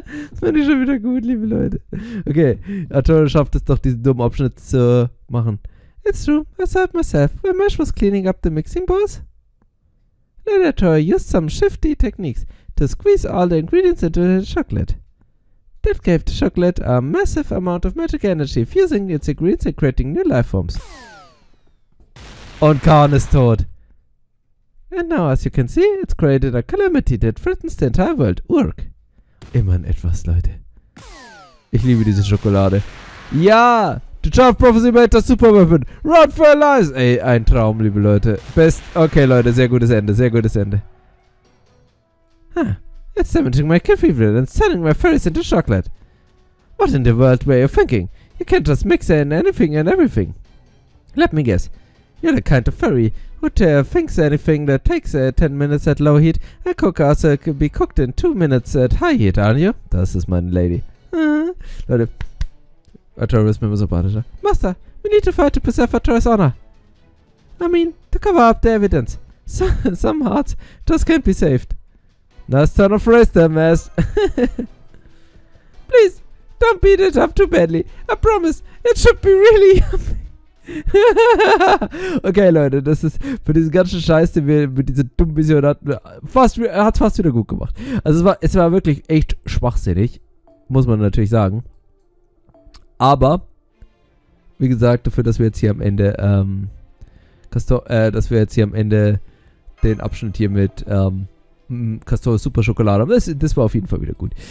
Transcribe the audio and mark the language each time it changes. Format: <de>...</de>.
<de>Das fand ich schon wieder gut, liebe Leute. Okay, Artura schafft es doch, diesen dummen Abschnitt zu machen.</de> <en>It's true, I saw it myself when Mesh was cleaning up the mixing bowls. Lady Artura used some shifty techniques to squeeze all the ingredients into the chocolate. That gave the chocolate a massive amount of magic energy, fusing its ingredients and creating new life forms.</en> <de>Und Khan ist tot.</de> <en>And now, as you can see, it's created a calamity that threatens the entire world.</en> <de>Urk. Immerhin etwas, Leute. Ich liebe diese Schokolade. Ja!</de> <en>The Child Prophecy made the Super Weapon. Run for your lives!</en> <de>Ey, ein Traum, liebe Leute. Okay, Leute, sehr gutes Ende. Huh.</de> <en>It's cementing my cathedral and turning my fairies into chocolate. What in the world were you thinking? You can't just mix in anything and everything. Let me guess. You're the kind of fairy who thinks anything that takes 10 minutes at low heat and cook also can be cooked in 2 minutes at high heat, aren't you?</en> <de>Das ist meine Lady. Leute. Artura ist mir immer sympathischer.</de> <en>Master, we need to fight to preserve Artura's honor. I mean, to cover up the evidence. Some hearts just can't be saved. Nice turn of phrase there, Mass. Please, don't beat it up too badly. I promise, it should be really yummy.</en> <de>Okay, Leute, das ist für diesen ganzen Scheiß, den wir mit dieser dummen Vision hatten, hat es fast wieder gut gemacht. Also es war wirklich echt schwachsinnig, muss man natürlich sagen. Aber Wie gesagt, dafür, dass wir jetzt hier am Ende, dass wir jetzt hier am Ende den Abschnitt hier mit, Castor Super Schokolade haben. Das war auf jeden Fall wieder gut.</de>